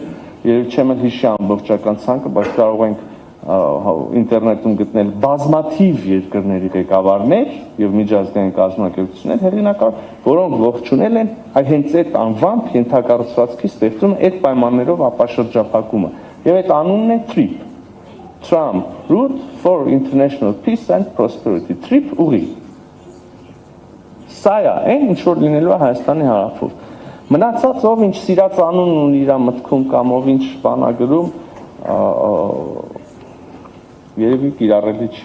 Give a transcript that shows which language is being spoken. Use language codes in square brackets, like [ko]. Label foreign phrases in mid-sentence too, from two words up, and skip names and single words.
[hy] երբ չեմ հիշի ամբողջական ցանկը, բայց կարող ենք ինտերնետում գտնել բազմաթիվ երկրների ղեկավարներ եւ միջազգային կազմակերպություններ հեղինակավոր, որոնք ողջունել են հենց այդ անվամբ ենթակառուցվածքի ստեղծումը այդ պայմաններով ապաշրջափակումը եւ այդ անունն է [en] TRIP Trump, route for international peace and prosperity, trip [hy] ուղի։ Սա է, ինչ որ լինելու է Հայաստանի հարավում։ Մնացած ով ինչ սիրած անուն ունի իր մտքում կամ ով ինչ բան ա գրում, երևի կիրառելի չի։